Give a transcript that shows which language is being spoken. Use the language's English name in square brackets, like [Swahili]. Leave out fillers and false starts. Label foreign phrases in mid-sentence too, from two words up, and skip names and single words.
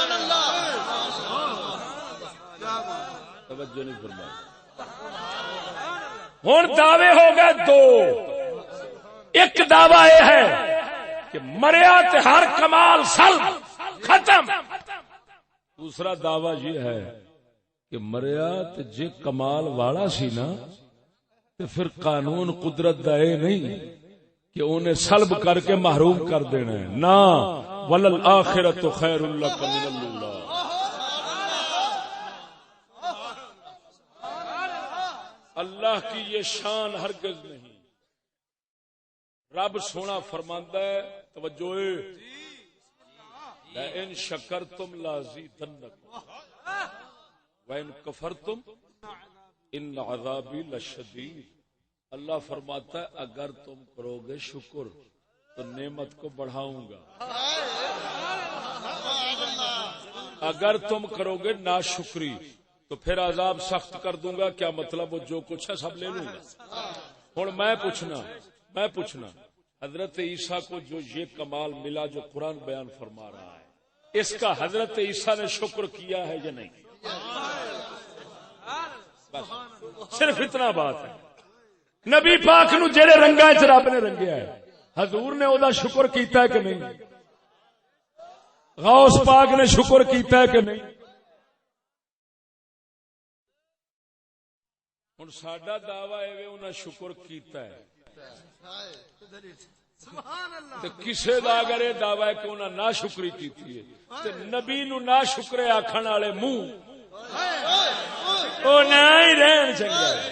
[Urdu] توجہ نہیں فرمائی. [Punjabi] ہن دعوے ہو گئے دو. [Urdu] ایک دعویٰ یہ ہے کہ [Punjabi] مریا تے ہر کمال سلب ختم. [Urdu] دوسرا دعویٰ یہ ہے کہ [Punjabi] مریا تے جے کمال والا سی نا تے پھر قانون قدرت دا اے نہیں کہ [Urdu] انہیں سلب کر کے محروم کر دینا ہے. [Arabic] نا وللآخرۃ خیر لک من اللہ. [Urdu] اللہ کی یہ شان ہرگز نہیں. [Punjabi] رب سونا فرماندا ہے توجہ [Arabic] لئن شکرتم لازیدنکم وَإِن كَفَرْتُمْ إِنَّ عَذَابِي لَشَدِيدٌ. [Urdu] اللہ فرماتا ہے اگر تم کرو گے شکر تو نعمت کو بڑھاؤں گا, اگر تم کرو گے ناشکری تو پھر عذاب سخت کر دوں گا. کیا مطلب وہ جو کچھ ہے سب لے لوں گا. ہوں میں پوچھنا حضرت عیسیٰ کو جو یہ کمال ملا جو قرآن بیان فرما رہا ہے، اس کا حضرت عیسیٰ نے شکر کیا ہے یا نہیں؟ بس صرف اتنا بات ہے. [Punjabi] نبی پاک نو جڑے رنگا چ رب نے رنگیا ہے، حضور نے او شکر کیتا ہے کہ نہیں؟ غوث پاک نے شکر کیتا ہے کہ نہیں؟ ہن ساڈا دعوی ہے انہاں شکر کیتا ہے، تے کسے دا اگر یہ دعوی ہے کہ انہاں ناشکری کیتی ہے تے نبی نو ناشکرے آکھن والے منہ او نہ ہی رہن چنگا.